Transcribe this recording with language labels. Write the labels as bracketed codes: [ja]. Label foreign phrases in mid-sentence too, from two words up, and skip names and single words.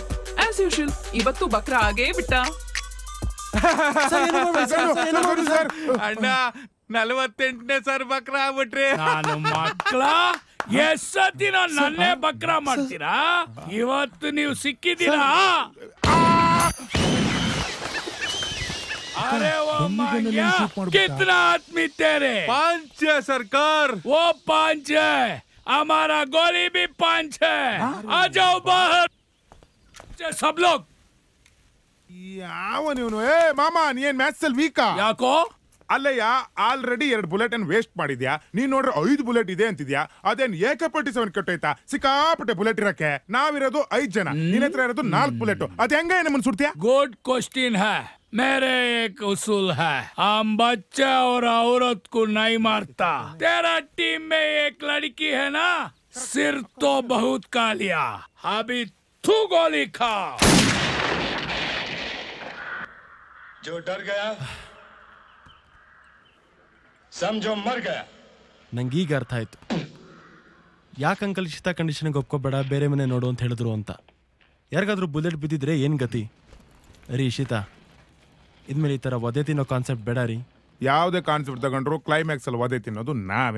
[en] as usual [kn] ಇವತ್ತು ಬಕ್ರ ಆಗೇ ಬಿಟ್ಟ. ಅಣ್ಣ 48ನೇ ಸರ್ ಬಕ್ರ ಆಗ್ಬಿಟ್ರಿ. ನಾನು ಮಕ್ಕಳ ಎಷ್ಟೊತ್ತಿನ ನನ್ನೇ ಬಕ್ರ ಮಾಡ್ತೀರಾ? ಇವತ್ತು ನೀವು ಸಿಕ್ಕಿದ್ದೀರಾ? [hi] अरे वो मांग्या कितना आदमी तेरे? 5 है सरकार। वो 5 है, हमारा गोली भी 5 है। आ जाओ बाहर सब लोग। [kn] ಯಾವ ನೀನು? ಏ ಮಾಮ, ನೀನ್ ಮ್ಯಾಥ್ಸ್ ಅಲ್ಲಿ ವೀಕಾ? ಯಾಕೋ? ಅಲ್ಲಯ್ಯ, ಆಲ್ರೆಡಿ 2 ಬುಲೆಟ್ ಅನ್ನು ವೇಸ್ಟ್ ಮಾಡಿದ್ಯಾ. ನೀನ್ ನೋಡ್ರೆ 5 ಬುಲೆಟ್ ಇದೆ ಅಂತಿದ್ಯಾ. ಅದೇನ್ AK-47 ಕೆಟ್ಟೋಯ್ತಾ? ಸಿಕ್ಕಾಪಟ್ಟೆ ಬುಲೆಟ್ ಇರಕ್ಕೆ. ನಾವಿರೋದು 5 ಜನ, ನಿನ್ನ ಹತ್ರ ಇರೋದು 4 ಬುಲೆಟ್. ಅದ್ ಹೆಂಗ ನಮ್ಮನ್ ಸುಡ್ತೀಯಾ? [en] good question है। [hi] मेरे एक उसूल है, हम बच्चे और औरत को नहीं मारता। तेरा टीम में एक लड़की है ना, सिर तो बहुत खा लिया, अभी तू गोली खा। जो डर गया समझो मर गया। [kn] ನಂಗೆ ಈಗ ಅರ್ಥ ಆಯ್ತು ಯಾಕೆ ಅಂಕಲ್ ಇಷ್ಟ ಕಂಡೀಷನ್ಗೆ ಒಪ್ಕೋಬೇಡ, ಬೇರೆ ಮನೆ ನೋಡು ಅಂತ ಹೇಳಿದ್ರು ಅಂತ. ಯಾರಿಗಾದ್ರೂ ಬುಲೆಟ್ ಬಿದ್ದಿದ್ರೆ ಏನು ಗತಿ? ರೀ ಇಶಿತಾ, ಇದ್ಮೇಲೆ ಈ ಥರ ಒದೆ ತಿನ್ನೋ ಕಾನ್ಸೆಪ್ಟ್ ಬೇಡ ರೀ. ಯಾವ್ದೇ ಕಾನ್ಸೆಪ್ಟ್ ತಗೊಂಡ್ರು ಕ್ಲೈಮ್ಯಾಕ್ಸ್ ಅಲ್ಲಿ ಒದೆ ತಿನ್ನೋದು ನಾವೇ.